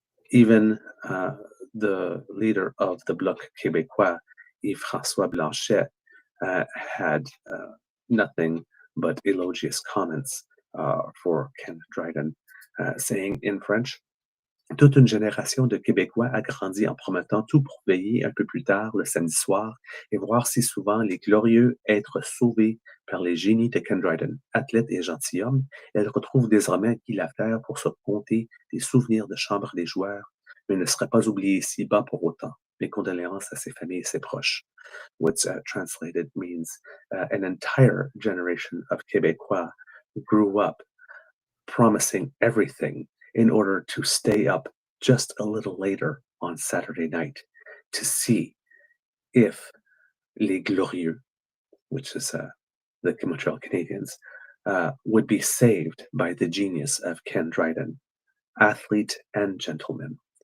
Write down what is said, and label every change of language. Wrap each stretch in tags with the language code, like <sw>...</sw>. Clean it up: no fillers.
<en>Even the leader of the Bloc Québécois, Yves-François Blanchet, had nothing but elogious comments for Ken Dryden, saying in French,</en> <fr>Toute une génération de Québécois a grandi en promettant tout pour veiller un peu plus tard le samedi soir et voir si souvent les glorieux être sauvés par les génies de Ken Dryden, athlète et gentilhomme. Elle retrouve désormais Guy Lafleur pour se conter des souvenirs de chambre des joueurs, mais ne serait pas oublié ici-bas pour autant. Mes condoléances à ses familles et ses proches.</fr> <en>What's translated means an entire generation of Québécois grew up promising everything in order to stay up just a little later on Saturday night to see if Les Glorieux, which is the Montreal Canadiens, would be saved by the genius of Ken Dryden, athlete and gentleman.</en>